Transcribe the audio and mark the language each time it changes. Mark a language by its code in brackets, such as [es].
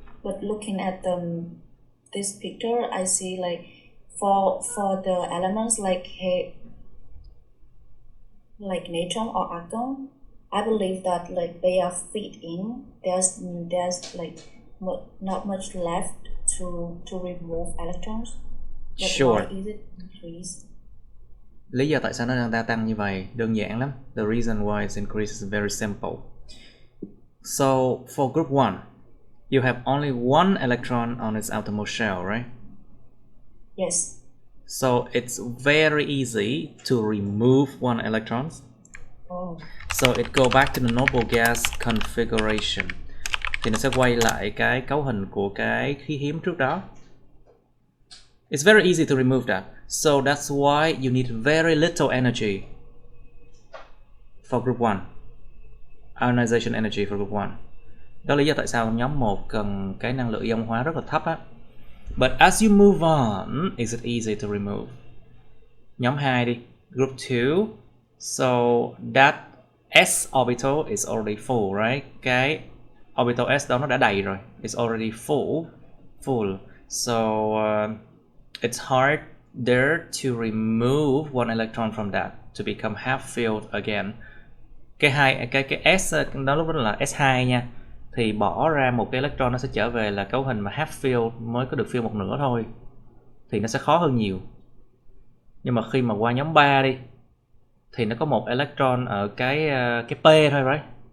[en] But looking at this picture, I see like for the elements like neutron or argon, I believe that like they are fit in. There's like not much left to remove electrons. But Sure. why is it increased? [vi] Lý do tại sao nó đang gia tăng như vậy đơn giản lắm. [en] The reason why it's increased is very simple. So for group 1, you have only one electron on its outermost shell, right? Yes. So it's very easy to remove one electron. Oh. So it go back to the noble gas configuration. [vi] Thì nó sẽ quay lại cái cấu hình của cái khí hiếm trước đó. [en] It's very easy to remove that. So that's why you need very little energy for group 1. Ionization energy for group 1. [vi] Đó là lý do tại sao nhóm 1 cần cái năng lượng ion hóa rất là thấp á. [en] But as you move on, is it easy to remove? [vi] Nhóm 2 đi, [en] group 2. So that s orbital is already full, right? [vi] Cái orbital s đó nó đã đầy rồi. [en] It's already full. So it's hard there to remove one electron from that to become half filled again. [vi] Cái s đó lúc đó là S2 nha. Thì bỏ ra một cái electron nó sẽ trở về là cấu hình mà half filled, mới có được fill một nửa thôi. Thì nó sẽ khó hơn nhiều. Nhưng mà khi mà qua nhóm 3 đi thì nó có một electron ở cái P thôi, right?